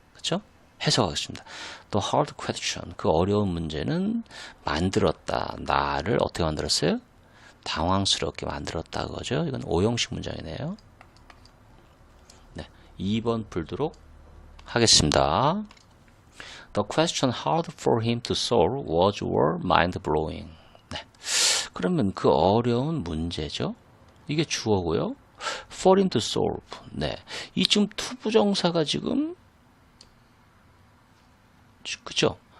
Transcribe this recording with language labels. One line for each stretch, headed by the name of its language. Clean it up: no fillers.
Korean: 그렇죠? 해석하겠습니다.
English: The hard question,
Korean: 그 어려운 문제는 만들었다. 나를 어떻게 만들었어요? 당황스럽게 만들었다 그거죠. 이건 오형식 문장이네요. 네, 2번 풀도록 하겠습니다.
English: The question hard for him to solve was mind-blowing.
Korean: 네. 그러면 그 어려운 문제죠. 이게 주어고요.
English: for him to solve. 네.
Korean: 이 지금 투부정사가 지금 그죠?